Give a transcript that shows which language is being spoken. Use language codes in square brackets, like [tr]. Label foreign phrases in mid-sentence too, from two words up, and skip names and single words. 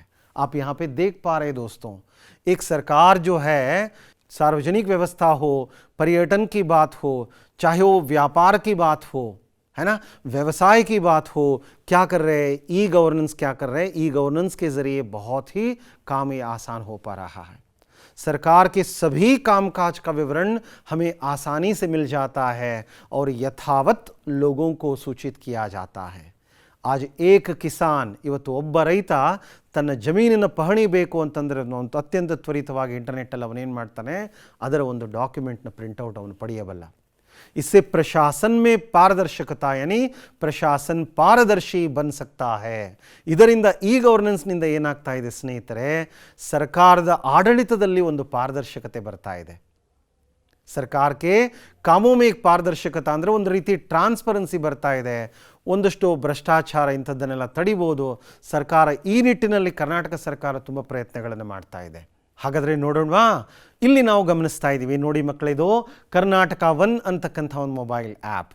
[hi] आप यहाँ पे देख पा रहे दोस्तों, एक सरकार जो है, सार्वजनिक व्यवस्था हो, पर्यटन की बात हो, चाहे वो व्यापार की बात हो, है ना, व्यवसाय की बात हो, क्या कर रहे हैं, [en] e governance [hi] क्या कर रहे हैं. [en] e governance [hi] के ज़रिए बहुत ही काम ये आसान हो पा रहा है. सरकार के सभी कामकाज का विवरण हमें आसानी से मिल जाता है और यथावत लोगों को सूचित किया जाता है. आज एक किसान, [kn] ಇವತ್ತು ಒಬ್ಬ ರೈತ ತನ್ನ ಜಮೀನಿನ ಪಹಣಿ ಬೇಕು ಅಂತಂದರೆ ಅತ್ಯಂತ ತ್ವರಿತವಾಗಿ ಇಂಟರ್ನೆಟ್ಟಲ್ಲಿ ಅವನೇನು ಮಾಡ್ತಾನೆ, ಅದರ ಒಂದು ಡಾಕ್ಯುಮೆಂಟ್ನ ಪ್ರಿಂಟೌಟ್ ಅವನು ಪಡೆಯಬಲ್ಲ. [hi] इससे प्रशासन में पारदर्शकता, यानी प्रशासन पारदर्शी बन सकता है. [kn] ಇದರಿಂದ ಈ ಗವರ್ನೆನ್ಸ್ನಿಂದ ಏನಾಗ್ತಾ ಇದೆ ಸ್ನೇಹಿತರೆ, ಸರ್ಕಾರದ ಆಡಳಿತದಲ್ಲಿ ಒಂದು ಪಾರದರ್ಶಕತೆ ಬರ್ತಾ ಇದೆ. ಸರ್ಕಾರ [hi] के कामों में एक [kn] ಪಾರದರ್ಶಕता ಅಂದರೆ ಒಂದು ರೀತಿ ಟ್ರಾನ್ಸ್ಪರೆನ್ಸಿ ಬರ್ತಾ ಇದೆ. ಒಂದಷ್ಟು ಭ್ರಷ್ಟಾಚಾರ ಇಂಥದ್ದನ್ನೆಲ್ಲ ತಡಿಬೋದು. ಸರ್ಕಾರ ಈ ನಿಟ್ಟಿನಲ್ಲಿ, ಕರ್ನಾಟಕ ಸರ್ಕಾರ ತುಂಬ ಪ್ರಯತ್ನಗಳನ್ನು ಮಾಡ್ತಾ ಇದೆ. ಹಾಗಾದರೆ ನೋಡೋಣವಾ, ಇಲ್ಲಿ ನಾವು ಗಮನಿಸ್ತಾ ಇದ್ದೀವಿ ನೋಡಿ ಮಕ್ಕಳೇ, ಇದು ಕರ್ನಾಟಕ ಒನ್ ಅಂತಕ್ಕಂಥ ಒಂದು [en] mobile app.